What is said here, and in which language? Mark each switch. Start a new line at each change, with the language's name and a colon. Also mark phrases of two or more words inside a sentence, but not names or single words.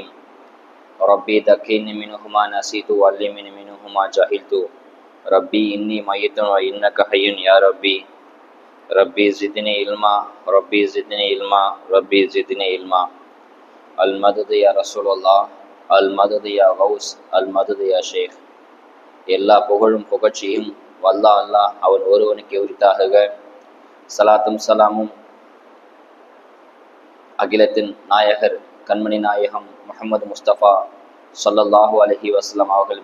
Arabic: ربي ذكرني منه ما نسيت وعلمني منه ما جهلت. ربي إني ميت وإنك حي يا ربي. ربي زدني علما، ربي زدني علما، ربي زدني علما. المدد يا رسول الله، المدد يا غوث، المدد يا ஷேக்.
Tamil: எல்லா புகழும் புகழ்ச்சியும் வல்லா அல்லாஹ் அவன் ஒருவனுக்கு உரித்தாக. சலாத்தும் சலாமும் அகிலத்தின் நாயகர் கண்மணி நாயகம் முஹம்மது முஸ்தபா
Arabic: صلى الله عليه وسلم
Tamil: அவர்கள்